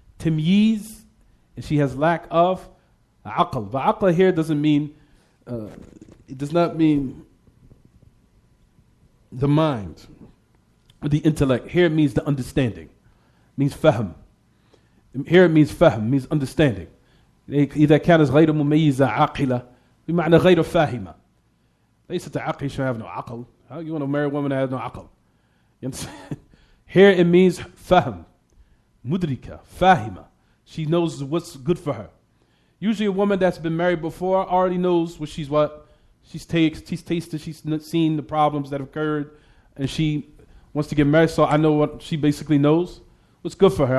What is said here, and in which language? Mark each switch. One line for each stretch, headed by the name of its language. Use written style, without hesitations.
English: Tamyiz, and she has lack of aql. But aql here doesn't mean, it does not mean the mind or the intellect. Here it means the understanding. It means fahm. Here it means fahm, means understanding.
Arabic: إذا كانت غير مميزة عاقلة بمعنى غير فاهمة. ليست عاقلة
English: should have no aql. How you want to marry a woman that has no aql? You understand? Here it means fahm, mudrika, fahima. She knows what's good for her. Usually a woman that's been married before already knows what she's tasted, she's seen the problems that occurred, and she wants to get married, so I know what she basically knows, what's good for her.